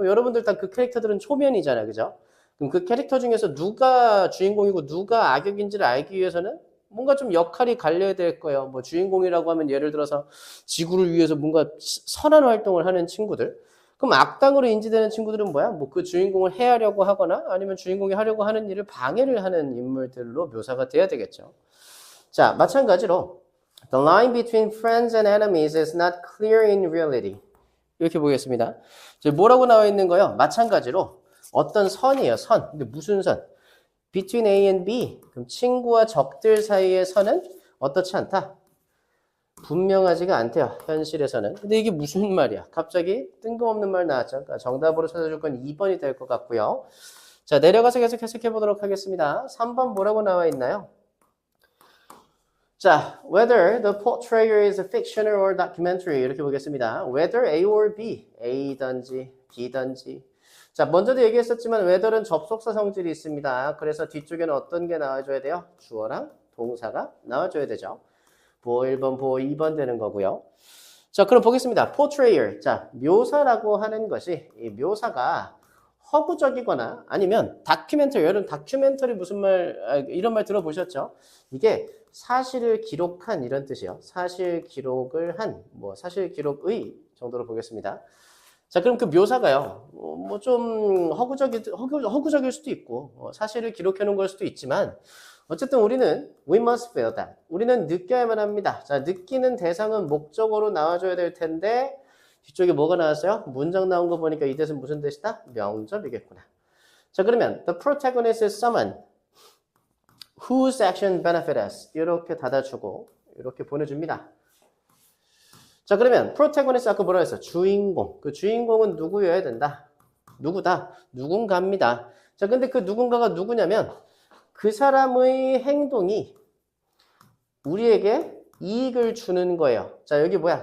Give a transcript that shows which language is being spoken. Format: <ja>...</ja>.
<ko>그럼 여러분들 다 그 캐릭터들은 초면이잖아요. 그죠? 그럼 그 캐릭터 중에서 누가 주인공이고 누가 악역인지를 알기 위해서는 뭔가 좀 역할이 갈려야 될 거예요. 뭐 주인공이라고 하면 예를 들어서 지구를 위해서 뭔가 선한 활동을 하는 친구들. 그럼 악당으로 인지되는 친구들은 뭐야? 뭐 그 주인공을 해하려고 하거나 아니면 주인공이 하려고 하는 일을 방해를 하는 인물들로 묘사가 돼야 되겠죠. 자, 마찬가지로</ko> <en>The line between friends and enemies is not clear in reality.</en> <ko>이렇게 보겠습니다. 뭐라고 나와 있는 거요? 마찬가지로 어떤 선이에요. 선. 근데 무슨 선?</ko> <en>Between A and B.</en> <ko>그럼 친구와 적들 사이의 선은 어떻지 않다? 분명하지가 않대요. 현실에서는. 근데 이게 무슨 말이야? 갑자기 뜬금없는 말 나왔죠. 그러니까 정답으로 찾아줄 건 2번이 될 것 같고요. 자, 내려가서 계속 해석해 보도록 하겠습니다. 3번 뭐라고 나와 있나요?</ko> <en>자, whether the portrayal is fictional or documentary</en> <ko>이렇게 보겠습니다.</ko> <en>whether A or B,</en> <ko>A든지 B든지. 자, 먼저도 얘기했었지만 whether는 접속사 성질이 있습니다. 그래서 뒤쪽에는 어떤 게 나와줘야 돼요? 주어랑 동사가 나와줘야 되죠. 보어 1번, 보어 2번 되는 거고요. 자, 그럼 보겠습니다. portrayal. 자, 묘사라고 하는 것이 이 묘사가 허구적이거나 아니면 다큐멘터리, 여러분 다큐멘터리 무슨 말, 이런 말 들어보셨죠? 이게 사실을 기록한 이런 뜻이요. 사실 기록을 한, 뭐 사실 기록의 정도로 보겠습니다. 자, 그럼 그 묘사가요. 뭐 좀 허구적일 수도 있고 사실을 기록해 놓은 걸 수도 있지만 어쨌든 우리는</ko> <en>we must feel that.</en> <ko>우리는 느껴야만 합니다. 자, 느끼는 대상은 목적어로 나와줘야 될 텐데 뒤쪽에 뭐가 나왔어요? 문장 나온 거 보니까 이 뜻은 무슨 뜻이다? 명접이겠구나. 자, 그러면</ko> <en>the protagonist is someone whose action benefit us.</en> <ko>이렇게 닫아주고 이렇게 보내줍니다. 자, 그러면 protagonist 아까 뭐라 했어? 주인공. 그 주인공은 누구여야 된다? 누구다? 누군가입니다. 자, 근데 그 누군가가 누구냐면 그 사람의 행동이 우리에게 이익을 주는 거예요. 자, 여기 뭐야?</ko>